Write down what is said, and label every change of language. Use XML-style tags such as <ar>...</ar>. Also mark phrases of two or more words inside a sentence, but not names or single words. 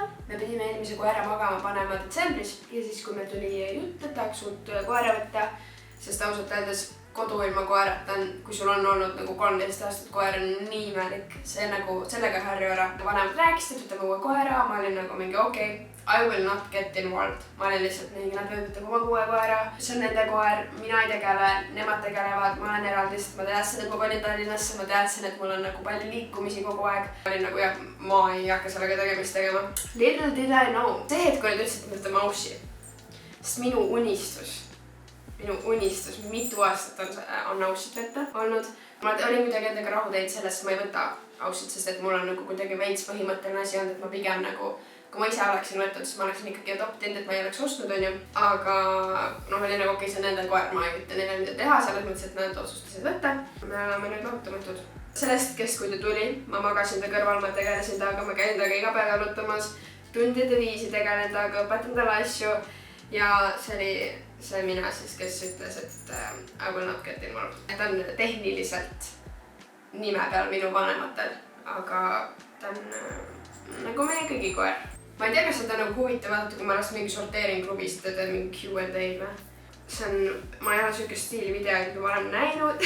<et>Me pidime eelmise koera magama panema detsembris ja siis, kui meil tuli jutt, et tahaks uut koera võtta, sest ausalt öeldes kodu ilma koerata on, kui sul on olnud nagu 13 aastat koer on nii imelik. See nagu sellega harju ära. Vanemad rääkisid, et võtame uue koera, ma olin nagu mingi okei.</et> <en>I will not get involved.</en> <et>Ma olin lihtsalt mingi, nad võivad oma uue koera. See on nende koer, mina ei tegele, nemad tegelevad, ma olen eraldi, sest ma teadsin, et ma kolin Tallinnasse, ma teadsin, et mul on nagu palju liikumisi kogu aeg. Ma olin nagu jah, ma ei hakka sellega tegemist tegema.</et> <en>Little did I know.</en> <et>See hetk, kui nad ütlesid, et me võtame aussi. Sest minu unistus, mitu aastat on ausit võtta olnud. Ma olin kuidagi endaga rahu teinud sellest, ma ei võta ausit, sest et mul on nagu kuidagi veits põhimõtteline asi olnud, et ma pigem nagu kui ma ise oleksin võtnud, siis ma oleksin ikkagi adoptinud, et ma ei oleks ostnud, onju. Aga noh, oli nagu okei, see on nendel koer, ma ei ütle neile mida teha, selles mõttes, et nad otsustasid võtta. Me oleme nüüd lahutamatud. Sellest hetkest, kui ta tuli, ma magasin ta kõrval, ma tegelesin temaga, ma käin temaga iga päev jalutamas, tundide viisi tegelen temaga, õpetan talle asju ja see oli see mina siis, kes ütles, et</et> <en>I will not get involved.</en> <et>Ta on tehniliselt nime peal minu vanematel, aga ta on nagu meie kõigi koer. Ma ei tea, kas seda nagu huvitav vaadata, kui ma lastan mingi sorteeringrubist ja teen mingi Q&A või. See on, ma ei ole sükest stiilivideoid kui varem näinud.</et>